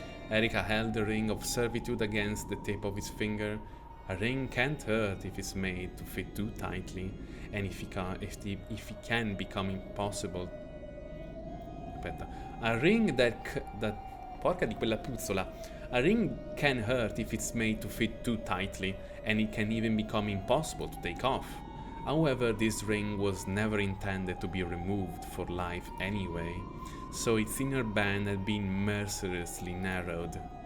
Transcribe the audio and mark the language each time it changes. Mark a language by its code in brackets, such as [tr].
[en] Erika held the ring of servitude against the tip of his finger. A ring can't hurt if it's made to fit too tightly, and if it can become impossible. [it] Aspetta. [en] A ring that [it] porca di quella puzzola. [en] A ring can hurt if it's made to fit too tightly, and it can even become impossible to take off. However, this ring was never intended to be removed for life anyway, so its inner band had been mercilessly narrowed.